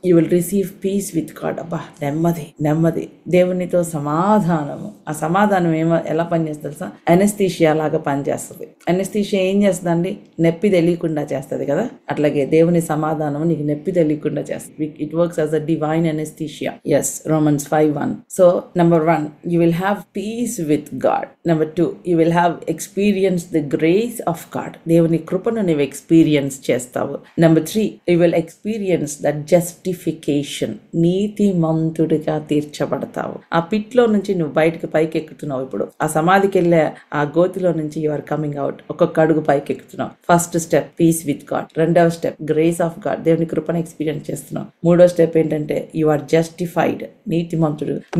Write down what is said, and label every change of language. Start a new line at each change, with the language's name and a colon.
English: You will receive peace with God.
Telugu: అబ్బా, నెమ్మది, దేవునితో సమాధానము. ఆ సమాధానం ఎలా పనిచేస్తుంది తెలుసా? అనస్థీషియా లాగా పనిచేస్తుంది. అనస్థీషియా ఏం చేస్తుందండి? నొప్పి తెలియకుండా చేస్తుంది కదా. అట్లాగే దేవుని సమాధానం నీకు నొప్పి తెలియకుండా చేస్తుంది.
English: It works as a divine anaesthesia. Yes, Romans 5:1. So number 1, you will have peace with God. Number 2, you will have experienced the grace of God.
Telugu: దేవుని కృపను నీవు ఎక్స్పీరియన్స్ చేస్తావు.
English: Number 3, you will experience that justification.
Telugu: నీతిమంతుడిగా తీర్చబడతావు. ఆ పిట్లో నుంచి నువ్వు బయటకు పైకి ఎక్కుతున్నావు. ఇప్పుడు ఆ సమాధికి వెళ్ళే ఆ గోతిలో నుంచి
English: You are coming out.
Telugu: ఒక్కొక్క అడుగు పైకి ఎక్కుతున్నావు.
English: First step peace with God.
Telugu: రెండవ స్టెప్ గ్రేస్ ఆఫ్ గాడ్, దేవుని కృపను ఎక్స్పీరియన్స్ చేస్తున్నావు. మూడో స్టెప్ ఏంటంటే
English: you are justified,
Telugu: నీతిమంతుడు.